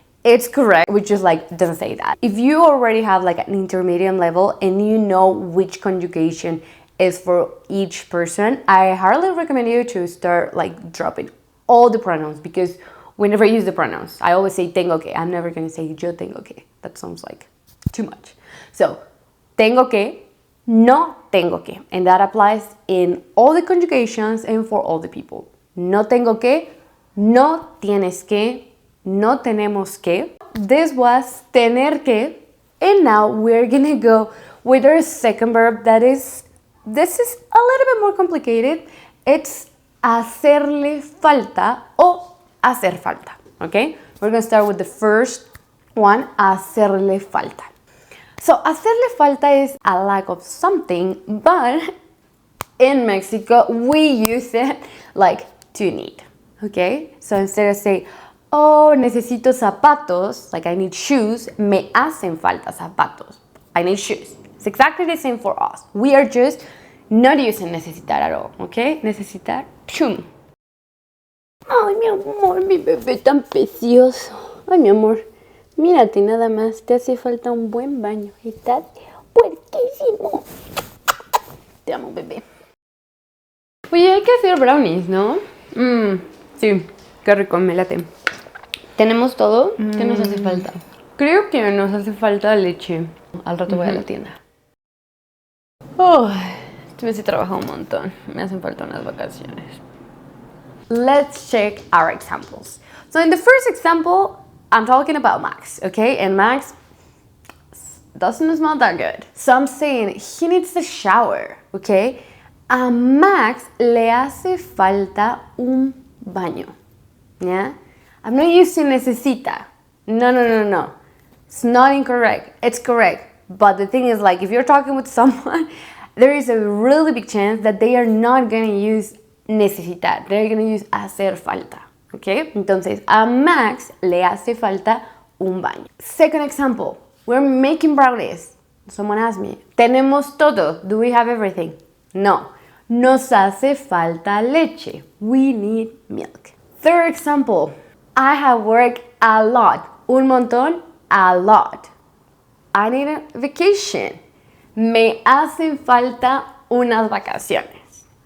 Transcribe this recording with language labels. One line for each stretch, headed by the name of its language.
English: It's correct, we just like doesn't say that. If you already have like an intermediate level and you know which conjugation is for each person, I highly recommend you to start like dropping all the pronouns because We never use the pronouns. I always say tengo que. I'm never going to say
Spanish: yo tengo que.
English: That sounds like too much. So,
Spanish: tengo que, no tengo que.
English: And that applies in all the conjugations and for all the people.
Spanish: No tengo que, no tienes que, no tenemos que.
English: This was tener que. And now we're going to go with our second verb this is a little bit more complicated. It's hacerle falta o hacer falta, okay? We're going to start with the first one, hacerle falta. So, hacerle falta is a lack of something, but in Mexico, we use it like to need, okay? So, instead of saying, oh, necesito zapatos, like I need shoes,
Spanish: me hacen falta zapatos.
English: I need shoes. It's exactly the same for us. We are just not using necesitar at all, okay?
Spanish: Necesitar, chum. Ay, mi amor, mi bebé tan precioso. Ay, mi amor, mírate nada más, te hace falta un buen baño. Estás puerquísimo. Te amo, bebé. Oye, hay que hacer brownies, ¿no? Sí, qué rico, me late. ¿Tenemos todo? ¿Qué nos hace falta? Creo que nos hace falta leche. Al rato voy a la tienda. Oh, este mes he trabajado un montón. Me hacen falta unas vacaciones.
English: Let's check our examples. So in the first example, I'm talking about Max, okay? And Max doesn't smell that good. So I'm saying he needs a shower, okay?
Spanish: A Max le hace falta un baño,
English: yeah? I'm not using necesita. No. It's not incorrect. It's correct. But the thing is, like, if you're talking with someone, there is a really big chance that they are not going to use necesitar. They're going to use hacer falta. Okay?
Spanish: Entonces, a Max le hace falta un baño.
English: Second example, we're making brownies. Someone asked me,
Spanish: ¿tenemos todo?
English: Do we have everything? No.
Spanish: Nos hace falta leche.
English: We need milk. Third example, I have worked a lot.
Spanish: Un montón,
English: a lot. I need a vacation.
Spanish: Me hacen falta unas vacaciones.